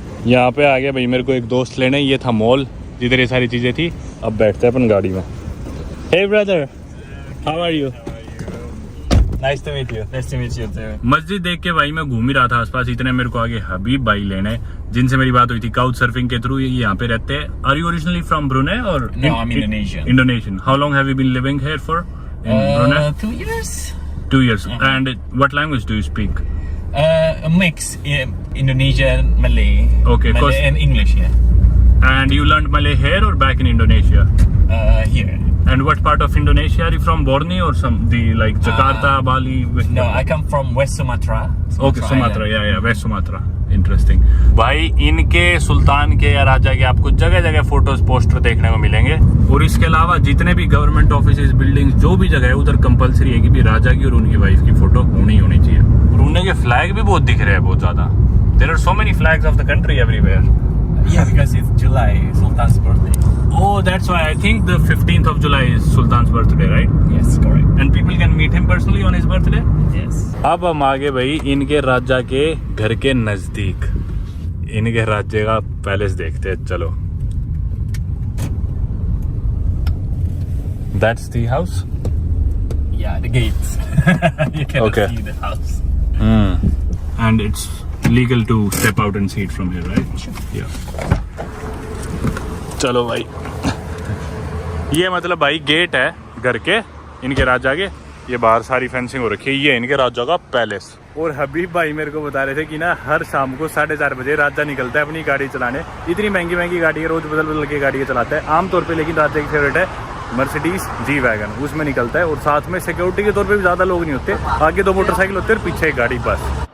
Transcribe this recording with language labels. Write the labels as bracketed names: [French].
[Hindi] यहाँ पे आ गया भाई मेरे को एक दोस्त लेने, ये था मॉल जिधर ये सारी चीज़ें थी। अब बैठते हैं अपन गाड़ी में। [English] Hey brother, how are you? Nice to meet you. Nice to meet you too. [Hindi] मस्जिद देख के भाई मैं घूम ही रहा था आसपास, इतने मेरे को आगे हबीब भाई लेने, जिनसे मेरी बात हुई थी काउच सर्फिंग के थ्रू। ये यहाँ पे रहते हैं। [English] Are you originally from Brunei or? No, I'm Indonesian. Indonesian. How long have you been living here for? In Brunei? 2 years. 2 years. And what language do you speak? A mix, Indonesian, Malay. Okay, Malay and English, yeah. And you learned Malay here or back in Indonesia? Here. And what part of Indonesia are you from? Borneo or like Jakarta, Bali? No, I come from West Sumatra. Okay, Sumatra, yeah, West Sumatra. Interesting. [Hindi] भाई इनके सुल्तान के या राजा के आपको जगह जगह photos poster देखने को मिलेंगे। और इसके अलावा जितने भी गवर्नमेंट ऑफिस, बिल्डिंग्स, जो भी जगह है उधर कंपलसरी है कि भी राजा की और उनकी वाइफ की फोटो होनी चाहिए। ब्रुने के फ्लैग भी बहुत दिख रहे हैं, बहुत ज्यादा। [English] There are so many flags of the country everywhere. Yeah, because it's July, Sultan's birthday. Oh, that's why I think the 15th of July is Sultan's birthday, right? Yes, correct. And people can meet him personally on his birthday. Yes. [Hindi] अब हम आगे भाई इनके राजा के घर के नजदीक इनके राज्य का पैलेस देखते हैं, चलो। [English] That's the house. Yeah, the gates. You cannot Okay. see the house. And it's legal to step out and see it from here, right? Yeah. [Hindi] चलो भाई, ये मतलब भाई गेट है घर के इनके राजा के। ये बाहर सारी फेंसिंग हो रखी है, ये इनके राजा का पैलेस। और हबीब भाई मेरे को बता रहे थे कि ना हर शाम को 4:30 बजे राजा निकलता है अपनी गाड़ी चलाने। इतनी महंगी महंगी गाड़ी है, रोज बदल बदल के गाड़ी चलाता है आमतौर पे, लेकिन राजा की फेवरेट है मर्सिडीज जी वैगन, उसमें निकलता है। और साथ में सिक्योरिटी के तौर पे भी ज़्यादा लोग नहीं होते, आगे 2 मोटरसाइकिल होते हैं और पीछे एक गाड़ी बस।